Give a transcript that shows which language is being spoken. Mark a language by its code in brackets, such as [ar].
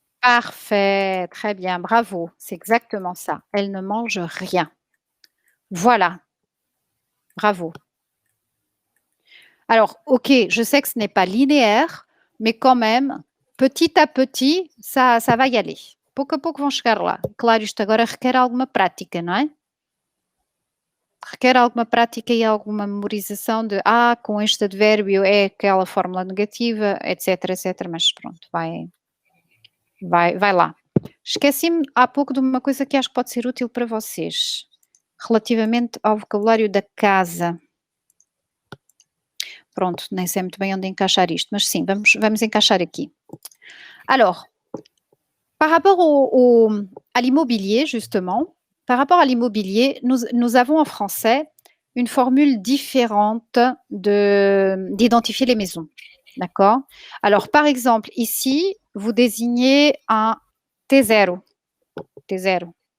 [fr] Parfait, très bien, bravo. C'est exactement ça. Elle ne mange rien. Voilà. Bravo. Alors, ok, je sais que ce n'est pas linéaire, mais quand même, petit à petit, ça va y aller. [pt] Pouco a pouco vão chegar lá. Claro, isto agora requer alguma prática, não é? Requer alguma prática e alguma memorização de, com este advérbio é aquela fórmula negativa, etc, etc, mas pronto, vai lá. Esqueci-me há pouco de uma coisa que acho que pode ser útil para vocês, relativamente ao vocabulário da casa. Pronto, nem sei muito bem onde encaixar isto, mas sim, vamos encaixar aqui. [fr] Alors, par rapport à l'immobilier, justement, par rapport à l'immobilier, nous avons en français une formule différente d'identifier les maisons. D'accord? Alors, par exemple, ici, vous désignez un T0. T0.